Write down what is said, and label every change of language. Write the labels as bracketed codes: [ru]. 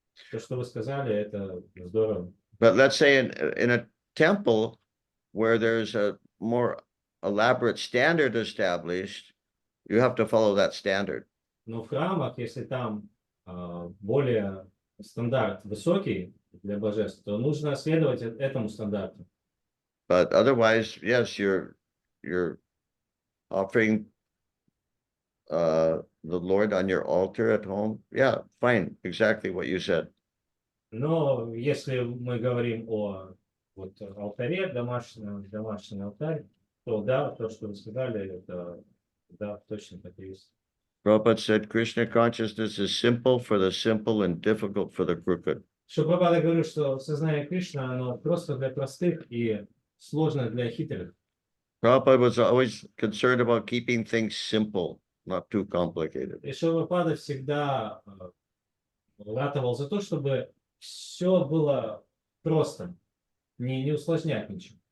[ru] То, что вы сказали, это здорово. [en] But let's say in a temple where there's a more elaborate standard established, you have to follow that standard. [ru] Но в храмах, если там более стандарт высокий для божеств, то нужно следовать этому стандарту. [en] But otherwise, yes, you're offering the Lord on your altar at home. Yeah, fine, exactly what you said. [ru] Но если мы говорим о алтаре, домашний алтарь, то да, то, что вы сказали, это да, точно так и есть. [en] Prabhupada said Krishna consciousness is simple for the simple and difficult for the crooked. [ru] Что Прабхупада говорит, что сознание Кришны, оно просто для простых и сложно для хитрых. [en] Prabhupada was always concerned about keeping things simple, not too complicated. [ru] И Прабхупада всегда ратовал за то, чтобы все было просто, не усложнять ничего.